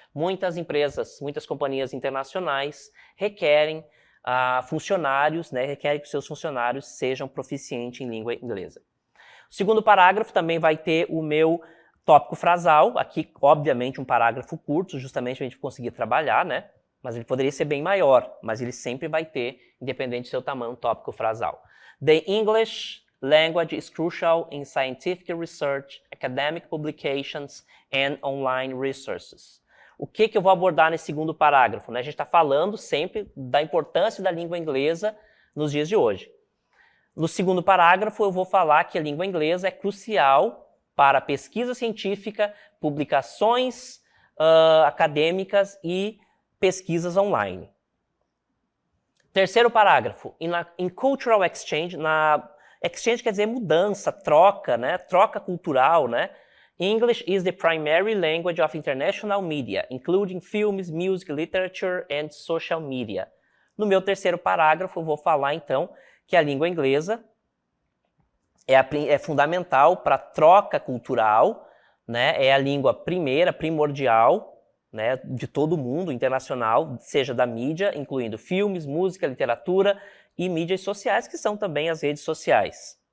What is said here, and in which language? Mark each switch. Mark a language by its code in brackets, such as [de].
[pt] Muitas empresas, muitas companhias internacionais requerem funcionários, né, requerem que seus funcionários sejam proficientes em língua inglesa. O segundo parágrafo também vai ter o meu tópico frasal, aqui obviamente um parágrafo curto, justamente para a gente conseguir trabalhar, né, mas ele poderia ser bem maior, mas ele sempre vai ter, independente do seu tamanho, um tópico frasal. [en] The English language is crucial in scientific research, academic publications and online resources. [pt] O que eu vou abordar nesse segundo parágrafo? Né? A gente está falando sempre da importância da língua inglesa nos dias de hoje. No segundo parágrafo, eu vou falar que a língua inglesa é crucial para pesquisa científica, publicações acadêmicas e pesquisas online. Terceiro parágrafo, [en] in cultural exchange, [pt] exchange quer dizer mudança, troca, né? Troca cultural, né? [en] English is the primary language of international media, including films, music, literature and social media. [pt] No meu terceiro parágrafo, eu vou falar, então, que a língua inglesa é fundamental para a troca cultural, né? É a língua primordial, né, de todo mundo, internacional, seja da mídia, incluindo filmes, música, literatura e mídias sociais, que são também as redes sociais.